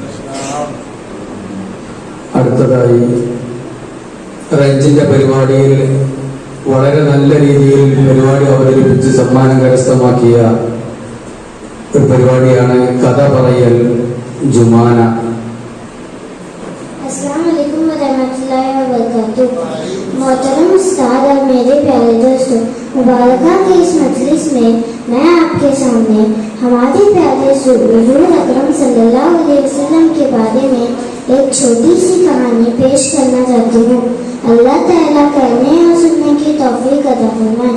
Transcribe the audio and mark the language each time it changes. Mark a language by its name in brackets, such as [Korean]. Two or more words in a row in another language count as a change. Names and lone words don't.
[Malayalam] അടുത്തതായി റഞ്ചിന്റെ പരിപാടിയിൽ വളരെ നല്ല രീതിയിൽ പരിപാടി അവതരിപ്പിച്ച് സമ്മാനം കരസ്ഥമാക്കിയ ഒരു പരിപാടിയാണ് കഥ പറയൽ ജുമാന. [Arabic] السلام عليكم ورحمة الله وبركاته. [Hindi] मोहतरम उस्ताद और मेरे प्यारे दोस्तों, मुबारका के इस मजलिस में मैं आपके सामने हमारे प्यारे हुजूर अकरम [Arabic] صلى الله عليه وسلم [Hindi] के बारे में एक छोटी सी कहानी पेश करना चाहती हूँ. अल्लाह ताला करने और सुनने की तौफीक अता फरमाए.